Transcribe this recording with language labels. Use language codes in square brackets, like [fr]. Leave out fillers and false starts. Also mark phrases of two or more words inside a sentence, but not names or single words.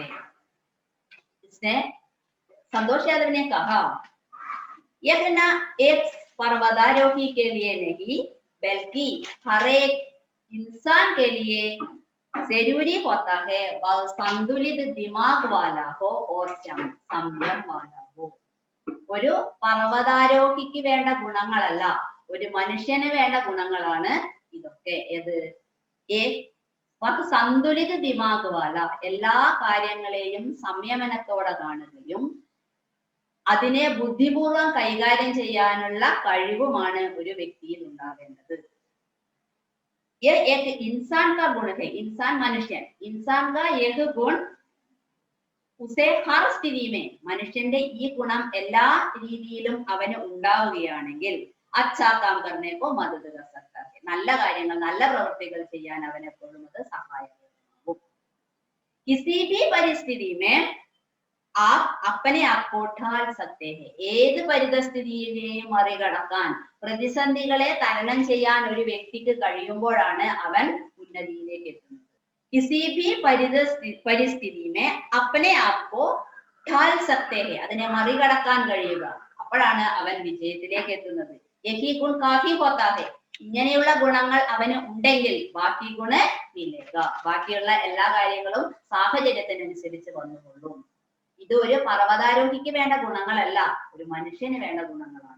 [hi] इसने संतोष यादव ने कहा, यह न एक पर्वतारोही के लिए नहीं बल्कि हर एक इंसान के लिए जरूरी होता है वह संतुलित दिमाग वाला हो और സംയമം वाला हो. [ml] ഒരു പർവ്വതാരോഹിക്ക് വേണ്ട ഗുണങ്ങളല്ല, ഒരു മനുഷ്യന് വേണ്ട ഗുണങ്ങളാണ് ഇതൊക്കെ. ഏത്? [hi] संतुलित दिमाग वाला, [ml] എല്ലാ കാര്യങ്ങളെയും സംയമനത്തോടെ കാണുകയും അതിനെ ബുദ്ധിപൂർവം കൈകാര്യം ചെയ്യാനുള്ള കഴിവുമാണ് ഒരു വ്യക്തിയിൽ ഉണ്ടാവേണ്ടത്. [hi] ये एक इंसान का गुण है. इंसान मनुष्य, इंसान का एक गुण उसे हर स्थिति में [ml] മനുഷ്യന്റെ ഈ ഗുണം എല്ലാ രീതിയിലും അവന് ഉണ്ടാവുകയാണെങ്കിൽ [hi] अच्छा काम करने को मदद कर सकता है. [ml] നല്ല കാര്യങ്ങൾ, നല്ല പ്രവൃത്തികൾ ചെയ്യാൻ അവൻ എപ്പോഴും അത് സഹായകരമാകും. [hi] किसी भी परिस्थिति में आप अपने आप को ढाल सकते हैं. [ml] ഏത് പരിതസ്ഥിതിയെയും മറികടക്കാൻ, പ്രതിസന്ധികളെ തരണം ചെയ്യാൻ ഒരു വ്യക്തിക്ക് കഴിയുമ്പോഴാണ് അവൻ ഉന്നതിയിലേക്ക് എത്തുന്നത്. [hi] किसी भी परिस्थिति में अपने आप को ढाल सकते हैं. [ml] അതിനെ മറികടക്കാൻ കഴിയുക, അപ്പോഴാണ് അവൻ വിജയത്തിലേക്ക് എത്തുന്നത്. [hi] यही गुण काफी होता है. [ml] ഇങ്ങനെയുള്ള ഗുണങ്ങൾ അവന് ഉണ്ടെങ്കിൽ ബാക്കി [hi] गुण मिलेगा, [ml] ബാക്കിയുള്ള എല്ലാ കാര്യങ്ങളും സാഹചര്യത്തിനനുസരിച്ച് വന്നുകൊള്ളും. ഇത് ഒരു പർവ്വതാരോഹിക്ക് വേണ്ട ഗുണങ്ങളല്ല, ഒരു മനുഷ്യന് വേണ്ട ഗുണങ്ങളാണ്.